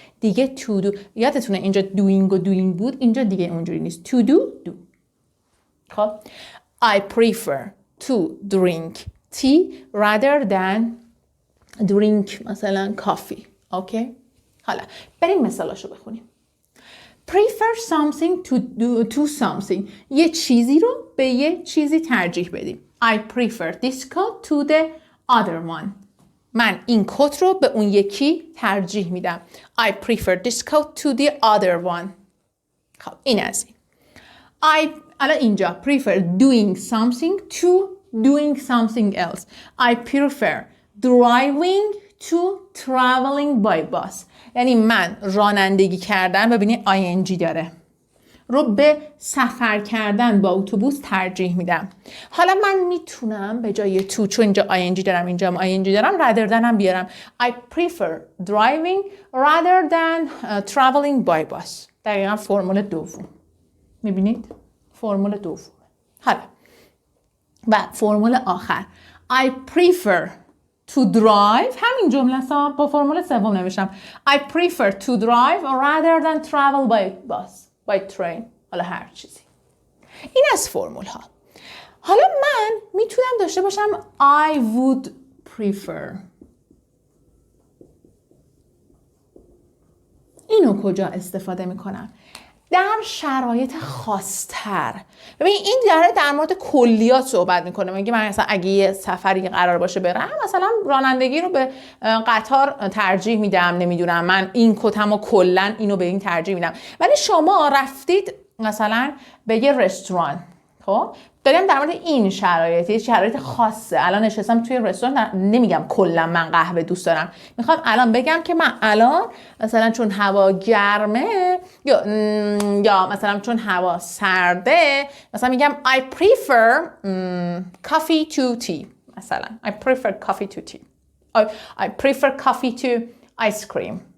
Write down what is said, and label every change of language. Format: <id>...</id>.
<fa>دیگه</fa> <en>to do</en> <fa>یادتونه اینجا doing و doing بود، اینجا دیگه اونجوری نیست.</fa> <en>to do. خب I prefer to drink tea rather than drink</en> <fa>مثلا</fa> <en>coffee.</en> <fa>اوکی؟ حالا بریم مثالاشو بخونیم.</fa> <en>prefer something to something</en> <fa>یه چیزی رو به یه چیزی ترجیح بدیم.</fa> <en>I prefer this coat to the other one.</en> <fa>من این کت رو به اون یکی ترجیح میدم.</fa> <en>I prefer this coat to the other one.</en> <fa>خب این از این. الان اینجا</fa> <en>prefer doing something to doing something else. I prefer driving to traveling by bus.</en> <fa>یعنی من رانندگی کردن، ببینید ing داره، رو به سفر کردن با اتوبوس ترجیح میدم. حالا من میتونم به جای to، چون اینجا ing دارم اینجا هم ing دارم،</fa> <en>rather than</en> <fa>هم بیارم.</fa> <en>I prefer driving rather than traveling by bus.</en> <fa>دقیقا فرمول دوم. میبینید؟ فرمول دوم. حالا و فرمول آخر</fa> <en>I prefer to drive،</en> <fa>همین جمله ها با فرمول سوم نوشتم.</fa> <en>I prefer to drive rather than travel by bus, by train.</en> <fa>حالا هر چیزی. این از فرمول ها. حالا من میتونم داشته باشم</fa> <en>I would prefer.</en> <fa>اینو کجا استفاده میکنم؟ در شرایط خاص‌تر. ببین این در مورد کلیات صحبت میکنه. میگه من مثلا اگه یه سفری قرار باشه برم، مثلا رانندگی رو به قطار ترجیح میدم، نمیدونم من این کتمو کلا اینو به این ترجیح میدم. ولی شما رفتید مثلا به یه رستوران، خب داریم در مورد این شرایط، یه شرایط خاصه. الان نشستم توی رستوران، نمیگم کلا من قهوه دوست دارم، میخوام الان بگم که من الان مثلا چون هوا گرمه یا مثلا چون هوا سرده، مثلا میگم</fa> <en>I prefer coffee to tea.</en> <fa>مثلا</fa> <en>I prefer coffee to tea. I prefer coffee to ice cream.</en>